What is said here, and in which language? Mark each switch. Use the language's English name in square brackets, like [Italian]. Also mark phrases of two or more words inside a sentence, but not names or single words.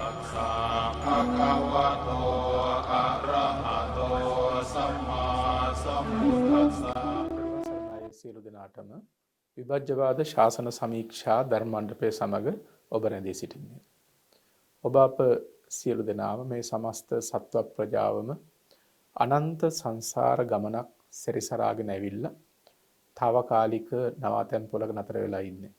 [Pali] สะภะคะวะโตอะระหะโตสัมมาสัมพุทธัสสะ [Sinhala] සරණයි සියලු දෙනාටම විභජ්‍යවාද ශාසන සමීක්ෂා ධර්ම මණ්ඩපය සමග ඔබ රැඳී සිටින්නේ. ඔබ අප සියලු දෙනාම මේ සමස්ත සත්ව ප්‍රජාවම අනන්ත සංසාර ගමනක් සැරිසරාගෙන ඇවිල්ලා తాවකාලික නවාතැන් පොලක නතර වෙලා ඉන්නේ.